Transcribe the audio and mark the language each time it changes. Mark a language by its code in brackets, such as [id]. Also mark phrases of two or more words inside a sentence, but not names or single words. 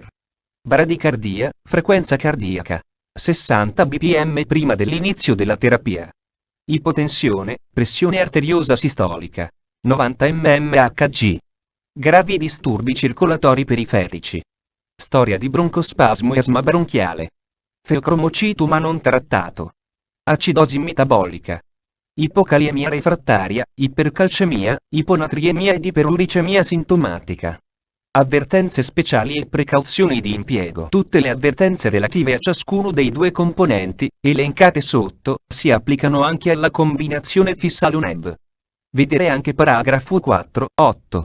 [it] Bradicardia, frequenza cardiaca. 60 bpm prima dell'inizio della terapia. Ipotensione, pressione arteriosa sistolica. 90 mmHg. Gravi disturbi circolatori periferici. Storia di broncospasmo e asma bronchiale. Feocromocituma non trattato. Acidosi metabolica. Ipocaliemia refrattaria, ipercalcemia, iponatriemia ed iperuricemia sintomatica. Avvertenze speciali e precauzioni di impiego. Tutte le avvertenze relative a ciascuno dei due componenti, elencate sotto, si applicano anche alla combinazione fissa Lunebb. Vedere anche paragrafo 4.8.